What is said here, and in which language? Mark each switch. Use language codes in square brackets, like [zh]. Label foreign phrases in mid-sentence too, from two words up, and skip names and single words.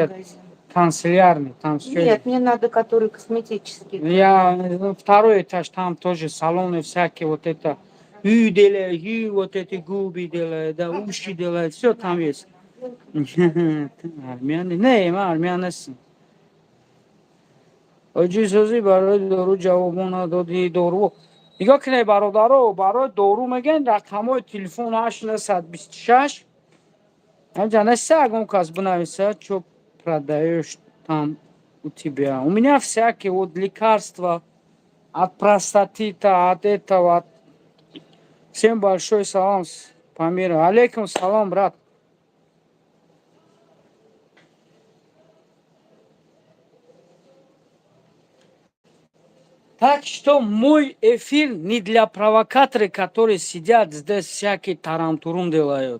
[ru] магазин? канцелярный, там все. Нет, мне надо, который косметический. Второй этаж, там тоже салоны всякие, вот это делают, вот эти губы делают, да, уши делают, все там есть. Армяне, не, [tg] армянесин. Оджисози барои дору ҷавобо надоди дору. Нигоҳ кунед бародаро, барои дору мегӯянд рақамҳои телефон 826. Анҷа неста ягон кас бинависа, [ru] чё продаёшь там у тебя. У меня всякие вот лекарства от простатита, от этого. Всем большой салам, Памир. Алейкум салам, брат. Так что мой эфир не для провокаторов, которые сидят здесь всякие тарантурум делают.